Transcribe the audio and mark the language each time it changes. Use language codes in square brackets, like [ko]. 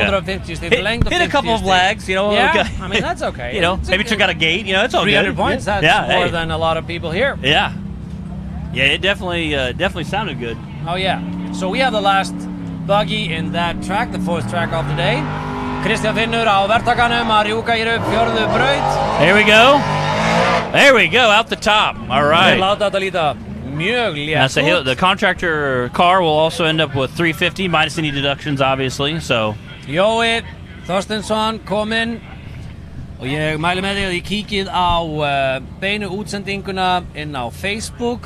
[en] 250 hit a couple of flags, Yeah, okay. I mean, that's okay. Maybe took out a gate, it's all 300 good. points, that's more than a lot of people here. Yeah. Yeah, it definitely sounded good. Oh, yeah. So we have the last buggy in that track, the 4th track of the day. [is] Kristján Finnur á verktakanum að rjúka hér upp 4. braut. [en] There we go. There we go, out the top. All right. [is] Láta þetta líta mjög létt út. [en] The contractor car will also end up with 350 minus any deductions, obviously. So. [is] Jói Þorsteinsson kominn og ég mæli með því að ég kíkið á beinu útsendinguna inn á Facebook.